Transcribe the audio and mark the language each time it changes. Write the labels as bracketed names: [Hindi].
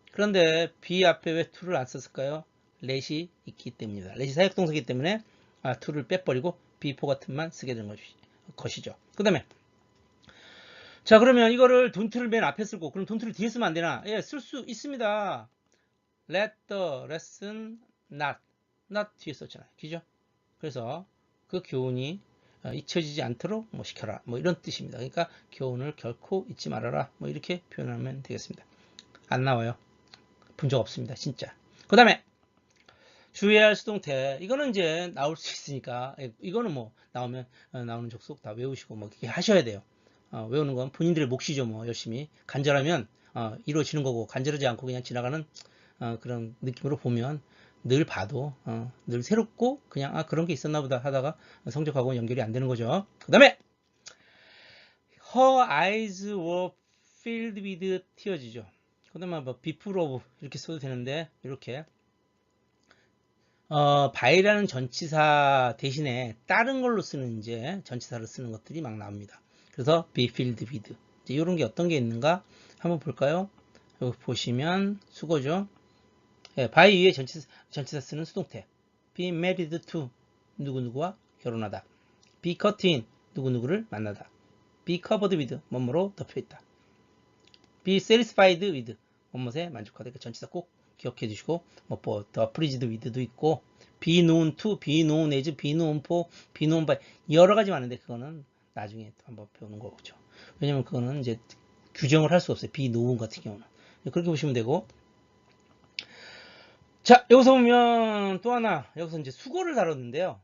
[Korean] 그런데 be 앞에 왜 to를 안 썼을까요? let이 있기 때문입니다. let이 사역동사이기 때문에 to를 빼버리고 be forgot만 쓰게 된 것이죠. 그 다음에 자, 그러면 이거를 don't를 맨 앞에 쓰고 그럼 don't를 뒤에 쓰면 안 되나? 예, 쓸 수 있습니다. [English] Let the lesson not [Korean] 뒤에 썼잖아요. 그죠? 그래서 그 교훈이 잊혀지지 않도록 뭐 시켜라. 뭐 이런 뜻입니다. 그러니까 교훈을 결코 잊지 말아라. 뭐 이렇게 표현하면 되겠습니다. 안 나와요. 본 적 없습니다. 진짜. 그 다음에 주의해야 할 수동태. 이거는 이제 나올 수 있으니까 이거는 뭐 나오면 나오는 족속 다 외우시고 뭐 이렇게 하셔야 돼요. 외우는 건 본인들의 몫이죠. 뭐 열심히 간절하면 이루어지는 거고 간절하지 않고 그냥 지나가는 그런 느낌으로 보면 늘 봐도 늘 새롭고 그냥 그런 게 있었나 보다 하다가 성적하고 연결이 안 되는 거죠. 그 다음에 [English] Her eyes were filled with tears [Korean] 죠. 그 다음에 뭐 before of 이렇게 써도 되는데 이렇게 by라는 전치사 대신에 다른 걸로 쓰는 이제 전치사를 쓰는 것들이 막 나옵니다. 그래서 be filled with 이런 게 어떤 게 있는가 한번 볼까요? 여기 보시면 수거죠. by 위에 전치사 쓰는 수동태 be married to 누구누구와 결혼하다. be caught in 누구누구를 만나다. be covered with 뭐뭐로 덮여있다. be satisfied with 뭐뭐에 만족하다. 전치사 꼭 기억해 주시고 뭐 the pleased with도 있고 be known to, be known as, be known for, be known by 여러 가지 많은데 그거는 나중에 또 한번 배우는 거죠. 왜냐면 그거는 이제 규정을 할 수 없어요. be known 같은 경우는. 그렇게 보시면 되고 자, 여기서 보면 또 하나, 여기서 이제 수거를 다뤘는데요.